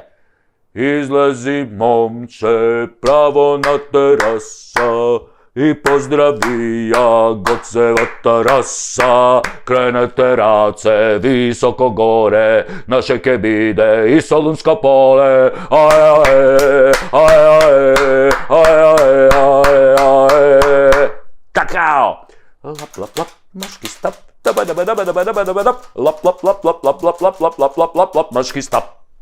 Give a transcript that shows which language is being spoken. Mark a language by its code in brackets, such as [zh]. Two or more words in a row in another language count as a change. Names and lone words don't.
[mk] Излези, момче, право на тераса и поздрави ја Гоцевата раса. Кренете раце високо горе, наше ке биде и Солунско поле. Такао! Лап, лап, лап, мошки стап. Лап, лап, лап, лап, лап, лап, лап, лап, лап, лап, лап, лап, лап, мошки стап.